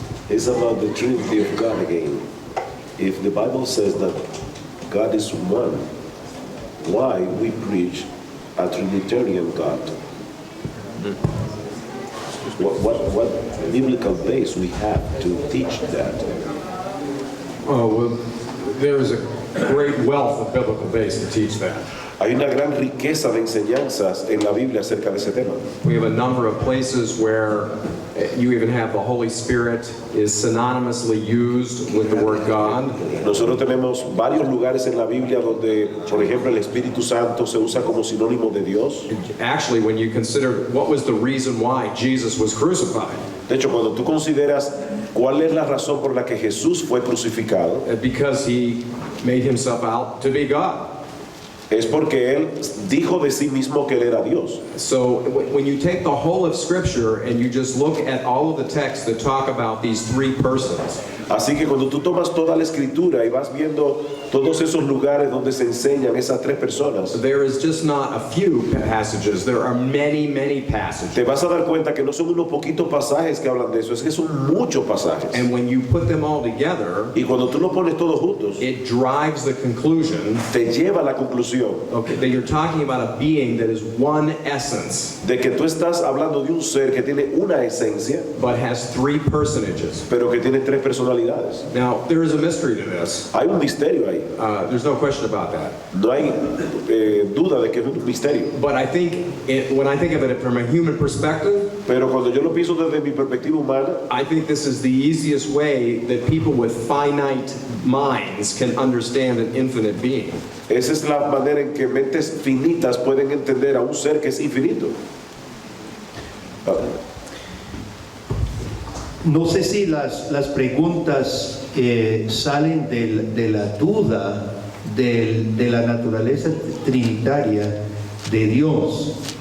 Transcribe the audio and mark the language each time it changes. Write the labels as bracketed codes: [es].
[en] It's about the Trinity of God again. If the Bible says that God is one, why we preach a Trinitarian God? What biblical base we have to teach that? Oh, well, there's a great wealth of biblical base to teach that. [es] Hay una gran riqueza de enseñanzas en la Biblia acerca de ese tema. [en] We have a number of places where you even have the Holy Spirit is synonymously used with the word God. [es] Nosotros tenemos varios lugares en la Biblia donde, por ejemplo, el Espíritu Santo se usa como sinónimo de Dios. [en] Actually, when you consider what was the reason why Jesus was crucified, [es] De hecho, cuando tú consideras cuál es la razón por la que Jesús fue crucificado, [en] because he made himself out to be God. [es] es porque él dijo de sí mismo que él era Dios. [en] So when you take the whole of Scripture and you just look at all of the texts that talk about these three persons, [es] Así que cuando tú tomas toda la escritura y vas viendo todos esos lugares donde se enseñan esas tres personas, [en] there is just not a few passages. There are many, many passages. [es] te vas a dar cuenta que no son unos poquitos pasajes que hablan de eso, es que son muchos pasajes. [en] And when you put them all together, [es] Y cuando tú los pones todos juntos, [en] it drives the conclusion, [es] te lleva a la conclusión [en] okay, that you're talking about a being that is one essence, [es] de que tú estás hablando de un ser que tiene una esencia, [en] but has three personages. [es] pero que tiene tres personalidades. [en] Now, there is a mystery to this. [es] Hay un misterio ahí, [en] There's no question about that. [es] no hay duda de que es un misterio. [en] But I think, when I think of it from a human perspective, [es] Pero cuando yo lo pienso desde mi perspectiva humana, [en] I think this is the easiest way that people with finite minds can understand an infinite being. [es] esa es la manera en que mentes finitas pueden entender a un ser que es infinito. No sé si las preguntas salen de la duda de la naturaleza trinitaria de Dios.